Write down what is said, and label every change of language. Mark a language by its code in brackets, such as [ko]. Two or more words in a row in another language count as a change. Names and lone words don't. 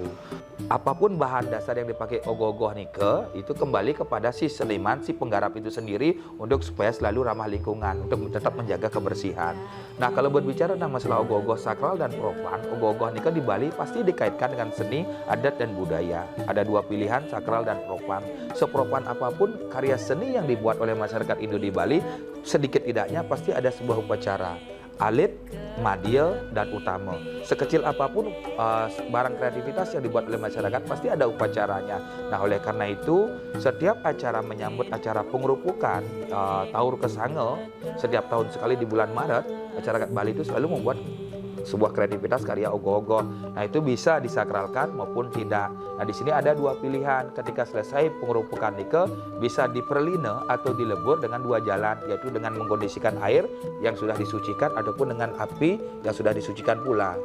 [id] Apapun bahan dasar yang dipakai ogoh-ogoh nikah itu kembali kepada si seniman, si penggarap itu sendiri untuk supaya selalu ramah lingkungan, untuk tetap menjaga kebersihan. Nah, kalau berbicara tentang masalah ogoh-ogoh sakral dan profan, ogoh-ogoh nikah di Bali pasti dikaitkan dengan seni, adat, dan budaya. Ada 2 pilihan, sakral dan profan. Seprofan apapun karya seni yang dibuat oleh masyarakat Hindu di Bali, sedikit tidaknya pasti ada sebuah upacara. Alit, madil, dan utama. Sekecil apapun barang kreativitas yang dibuat oleh masyarakat pasti ada upacaranya. Nah, oleh karena itu setiap acara menyambut acara pengerupukan Taur Kesange setiap tahun sekali di bulan Maret, masyarakat Bali itu selalu membuat sebuah kreativitas karya ogoh-ogoh. Nah, itu bisa disakralkan maupun tidak. Nah, di sini ada 2 pilihan. Ketika selesai pengerupukan nikah, bisa diperline atau dilebur dengan 2 jalan, yaitu dengan mengkondisikan air yang sudah disucikan ataupun dengan api yang sudah disucikan pula.